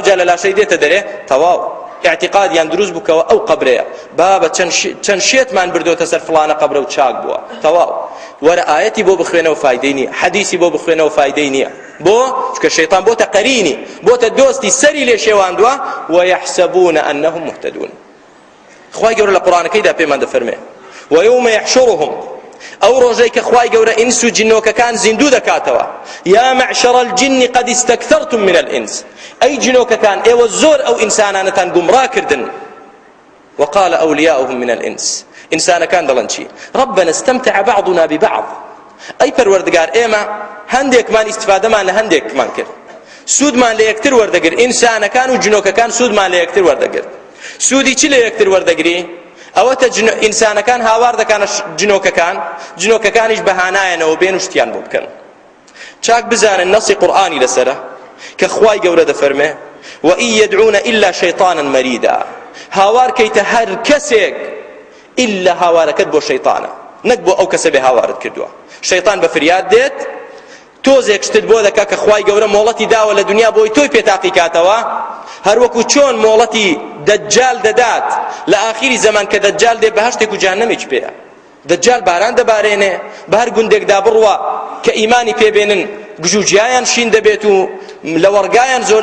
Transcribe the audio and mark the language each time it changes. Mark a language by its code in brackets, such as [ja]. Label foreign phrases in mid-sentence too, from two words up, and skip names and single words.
[ckb] جا لە لاشەی دێتە دەرێ تەواو اعتقادیان دروست بووکەوە ئەو قەبرەیە بابە چەند شێتمان بردۆتە سەر فڵانە قەبرە و چاک بووە تەواو وەرە ئایەتی بۆ بخوێنەوە فایدەی نییە حەدیسی بۆ بخوێنەوە فایدەی نییە بۆ چونکە شەیطان بۆتە قەرینی بۆتە دۆستی سەری لێ شێواندووە [ar] ويحسبون أنهم مهتدون [ckb] خوای گەورە لە قورآنەکەیدا پێمان دەفەرمێ [ar] ويوم يحشرهم [ckb] ئەو ڕۆژەی کە خوای گەورە ئینس و جنۆکەکان زیندوو دەکاتەوە [ar] یا معشر الجن قد استكثرتم من الإنس [ckb] ئەی جنۆکەکان ئێوە زۆر ئەو ئینسانانەتان گومڕاکردن [ar] وقال أولياؤهم من الإنس [ckb] ئینسانەکان دەڵێن چی [ar] ربنا استمتع بعضنا ببعض [ckb] ئەی پەروەردگار ئێمە هەندێکمان ئیستیفادەمان لە هەندێکمان کرد سوودمان لە یەکتر وەردەگر ئینسانەکان و جنۆکەکان سوودمان لە یەکتر وەردەگر سوودی چی لە یەکتر وەردەگری ئەوەتە ئینسانەکان هاوار دەکەنە جنۆکەکانیش بەهانایەنەوە بێن و شتیان بۆ بکەن چاک بزانن نەسی قورئانی لەسەرە کە خوای گەورە دەفەرمێ [ar] وإن يدعون إلا شيطانا مريدا [ckb] هاوار کەیتە هەر کەسێک إلا هاوارەکەت بۆ شەیطانە نەک بۆ ئەو کەسە بێ هاوارت کردووە شەیطان بە فریاد دێت تۆزێک شتت بۆ دەکا کە خوای گەورە مۆڵەتی داوە لە دنیا بۆی تۆی پێتاقی کاتەوە هەروەکو چۆن مۆڵەتی دەجال دەدات لە ئاخیری زەمان کە دەجال دێ بەهەشتێک و جەهەنەمێک پێیە دەجال باران دەبارێنێ بە هەر گوندێکدا بڕوە کە ئیمانی پێبێنن گژوجیایان شین دەبێت و لە وەرگایان زۆر